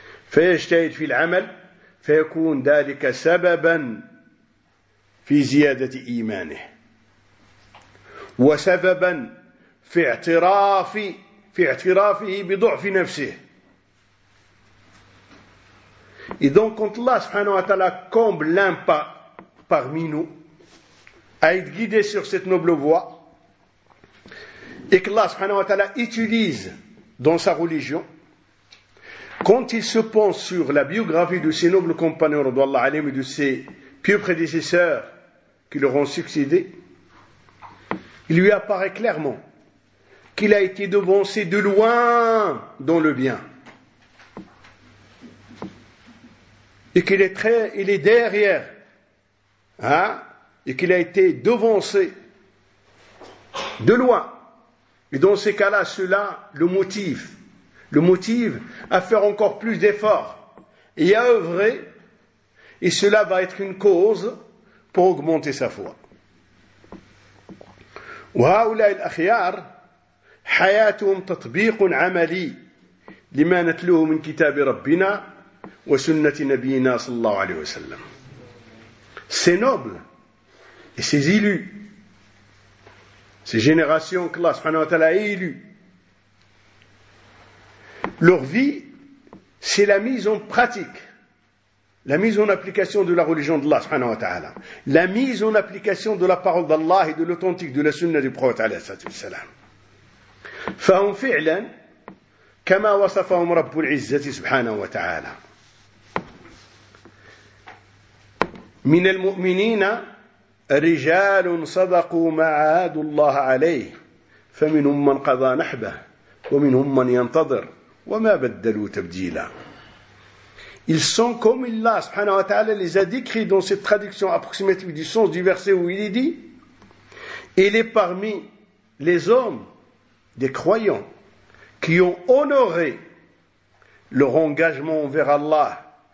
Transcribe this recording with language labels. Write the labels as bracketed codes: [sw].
[ar] فيجتهد في العمل فيكون ذلك سببا في زيادة إيمانه، وسببا في اعترافه بضعف نفسه. [fr] Et donc, quand Allah subhanahu wa ta'ala comble l'un parmi nous à être guidé sur cette noble voie, et que Allah subhanahu wa ta'ala utilise dans sa religion, quand il se penche sur la biographie de ses nobles compagnons, radhiyallahu anhum, et de ses pieux prédécesseurs qui leur ont succédé, il lui apparaît clairement qu'il a été devancé de loin dans le bien. Et qu'il est très, il est derrière, hein, et qu'il a été devancé de loin. Et dans ces cas-là, cela le motive à faire encore plus d'efforts et à œuvrer, et cela va être une cause pour augmenter sa foi. [ar] وهؤلاء الأخيار حياتهم تطبيق عملي لما نتلوه من كتاب ربنا وسنة نبينا صلى الله عليه وسلم. [fr] Ces nobles et ces élus, ces générations que Allah subhanahu wa ta'ala a élus, leur vie, c'est la mise en pratique, la mise en application de la religion d'Allah subhanahu wa ta'ala, la mise en application de la parole d'Allah et de l'authentique de la sunna du prophète alayhi wa sallam. [ar] فهم فعلا كما وصفهم رب العزة سبحانه وتعالى من المؤمنين رجال صدقوا ما عاهدوا الله عليه فمنهم من قضى نحبه ومنهم من ينتظر وما بدلوا تبديلا. [fr] Ils sont comme Allah subhanahu wa ta'ala les a décrits dans cette traduction approximative du sens du verset où il est dit: il est parmi les hommes des croyants qui ont honoré leur engagement envers Allah.